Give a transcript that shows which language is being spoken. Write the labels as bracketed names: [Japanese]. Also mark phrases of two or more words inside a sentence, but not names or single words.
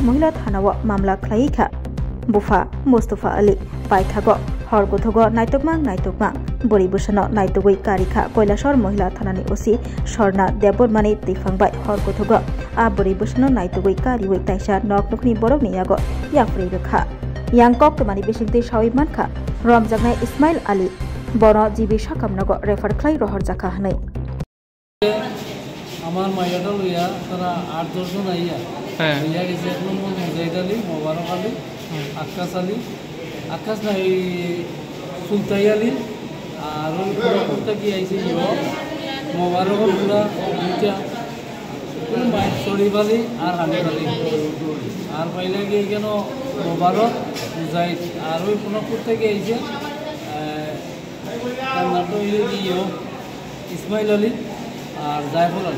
[Kok Borok] महिला थानाव मामला ख्लायैखा बुफा मुस्तफा आली पाइथागो हरगथगो नायतकमां बुरै बोसोनो नायतगै कारिखा কৈলাসর महिला थानानि ओसि स्वर्णा देबबर्मानि दैफांबाय हरगथगो आ बुरै बोसोनो नायतगै कारिवै ताइसा नकनकनि बरकनि यागो याफ्रै रखा यांकक तमानि बेसिंतै सावै मानखा रमजागनाय इस्माइल आली बनो जिबि साखामनगो रेफार ख्लाय रहर जाखा हनै [Bangla] আমার মাইয়াটা লইয়া তারা 8-10 জন আইয়া লইয়া গেছে। 1 নম্বর মুজাহিদ আলী, মোবারক আলী, আকাশ না এই সুলতাই আলী আর ওই পুরা কি আইছে মোবারকর পুরা দুইটা শরীফ আলী আর হানিফ আলী আর পাইলে গিয়ে কেন মোবারক মুজাহিদ আর ওই পুনপুর থেকে আইছে তার নামটা হইলে কি ইসমাইল আলী আর জায়ফর আলী।